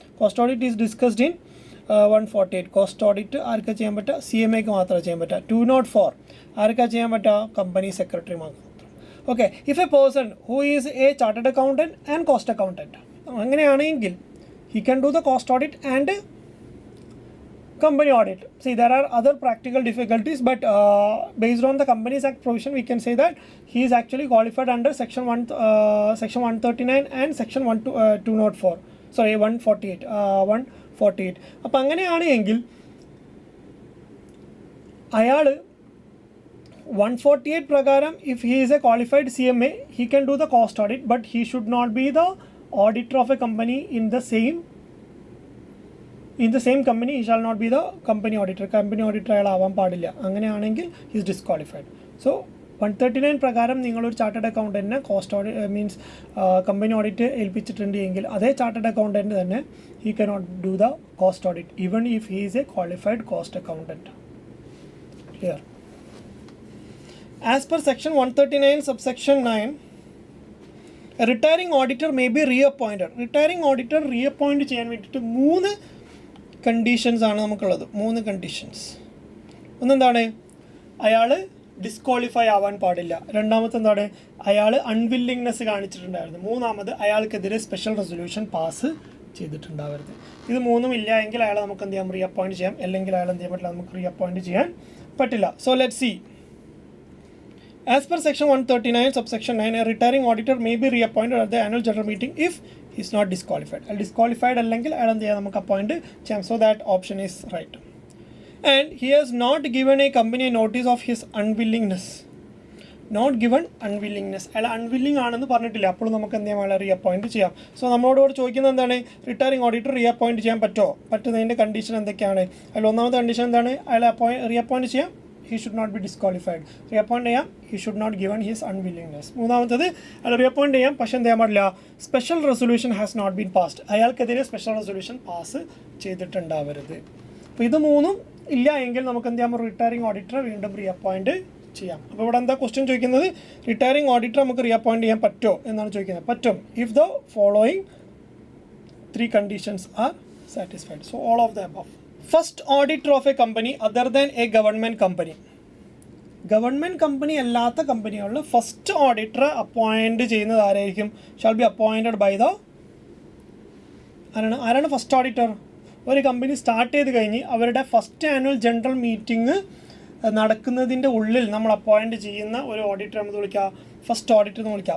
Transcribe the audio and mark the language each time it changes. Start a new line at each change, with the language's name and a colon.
English: Cost audit is discussed in 148. Cost audit
Malayalam: ആർക്കാ ചെയ്യാൻ പറ്റുക? CMAക്ക് മാത്രമേ ചെയ്യാൻ പറ്റുക. 204 ആർക്കാ ചെയ്യാൻ പറ്റുക?
English: Company secretary മാത്രം. Okay, if a person who is a chartered accountant and cost accountant, അങ്ങനെയാണെങ്കിൽ he can do the cost audit and company audit. See, there are other practical difficulties, but based on the Companies Act provision, we can say that he is actually qualified under section 139 and section 204. Sorry, 148. 148.
Malayalam: അപ്പോൾ അങ്ങനെയാണെങ്കിൽ അയാൾ 148 പ്രകാരം
English: if he is a qualified CMA, he can do the cost audit, but he should not be the auditor of a company in the same company. He shall not be the company auditor
Malayalam: അയാൾ ആവാൻ പാടില്ല. അങ്ങനെയാണെങ്കിൽ
English: he is disqualified.
Malayalam: So 139 പ്രകാരം നിങ്ങളൊരു chartered അക്കൗണ്ടൻറ്റിനെ cost audit means company audit ഏൽപ്പിച്ചിട്ടുണ്ട് എങ്കിൽ അതേ chartered accountant തന്നെ
English: he cannot do the cost audit even if he is a qualified cost accountant. Clear? As per section 139 subsection 9, a retiring auditor may be reappointed.
Malayalam: Retiring auditor reappoint ചെയ്യാൻ വേണ്ടിയിട്ട് 3 conditions ആണ് നമുക്കുള്ളത്. 3 conditions. ഒന്നെന്താണ്? അയാൾ disqualify ആവാൻ പാടില്ല. രണ്ടാമത്തെ എന്താണ്? അയാൾ അൺവില്ലിങ്നെസ് കാണിച്ചിട്ടുണ്ടായിരുന്നു. മൂന്നാമത് അയാൾക്കെതിരെ സ്പെഷ്യൽ റെസൊല്യൂഷൻ പാസ് ചെയ്തിട്ടുണ്ടാവരുത്. ഇത് 3ഉം ഇല്ല എങ്കിൽ അയാളെ നമുക്ക് എന്ത് ചെയ്യാം? റീഅപ്പോയിൻറ്റ് ചെയ്യാം. അല്ലെങ്കിൽ അയാൾ എന്ത് ചെയ്യാൻ പറ്റില്ല? നമുക്ക് റീഅപ്പോയിൻറ്റ് ചെയ്യാൻ പറ്റില്ല.
English: So let see. As per section 139 subsection 9, a retiring auditor may be reappointed at the annual general meeting if he is not disqualified.
Malayalam: Disqualified അല്ലെങ്കിൽ അയാൾ എന്ത് ചെയ്യാം? നമുക്ക് അപ്പോയിൻറ്റ് ചെയ്യാം.
English: So that option is right. And he has not given a company notice of his unwillingness. Not given unwillingness.
Malayalam: അയാൾ unwilling ആണെന്ന് പറഞ്ഞിട്ടില്ല. അപ്പോൾ നമുക്ക് എന്ത് ചെയ്യാം? അയാളെ റീഅപ്പോയിൻറ്റ് ചെയ്യാം. സോ നമ്മളോട് ചോദിക്കുന്നത് എന്താണ്? റിട്ടയറിംഗ് ഓഡിറ്റർ റീഅപ്പോയിൻറ്റ് ചെയ്യാൻ പറ്റുമോ? പറ്റുന്നതിൻ്റെ കണ്ടീഷൻ എന്തൊക്കെയാണ്? അതിൽ ഒന്നാമത്തെ കണ്ടീഷൻ എന്താണ്? അയാളെ റീഅപ്പോയിൻറ്റ് ചെയ്യാം.
English: He should not be disqualified.
Malayalam: Reappoint ചെയ്യാം.
English: He should not given his unwillingness.
Malayalam: മൂന്നാമത്തത് അയാൾ റീഅപ്പോയിൻറ്റ് ചെയ്യാം. പക്ഷേ എന്ത് ചെയ്യാൻ പാടില്ല?
English: Special resolution has not been passed.
Malayalam: അയാൾക്കെതിരെ special resolution pass ചെയ്തിട്ടുണ്ടാവരുത്. അപ്പോൾ ഇത് 3ഉം ഇല്ല എങ്കിൽ നമുക്ക് എന്ത് ചെയ്യാം? റിട്ടയറിംഗ് ഓഡിറ്ററെ വീണ്ടും റീഅപ്പോയിൻറ്റ് ചെയ്യാം. അപ്പോൾ ഇവിടെ എന്താ ക്വസ്റ്റ്യൻ ചോദിക്കുന്നത്? റിട്ടയറിംഗ് ഓഡിറ്റർ നമുക്ക് റീഅപ്പോയിൻറ്റ് ചെയ്യാൻ പറ്റുമോ എന്നാണ് ചോദിക്കുന്നത്.
English: പറ്റും if the following 3 conditions are satisfied. So all of the above. First auditor of a company other than a government company.
Malayalam: Government company അല്ലാത്ത കമ്പനികളിൽ ഫസ്റ്റ് ഓഡിറ്ററെ അപ്പോയിൻറ്റ് ചെയ്യുന്നത് ആരായിരിക്കും?
English: Shall be appointed by the ആരാണ് first auditor?
Malayalam: ഒരു company start ചെയ്ത് കഴിഞ്ഞ് അവരുടെ first annual general meeting നടക്കുന്നതിൻ്റെ ഉള്ളിൽ നമ്മൾ അപ്പോയിൻറ്റ് ചെയ്യുന്ന ഒരു ഓഡിറ്റർ നമ്മൾ വിളിക്കുക ഫസ്റ്റ് ഓഡിറ്റർ എന്ന് വിളിക്കുക.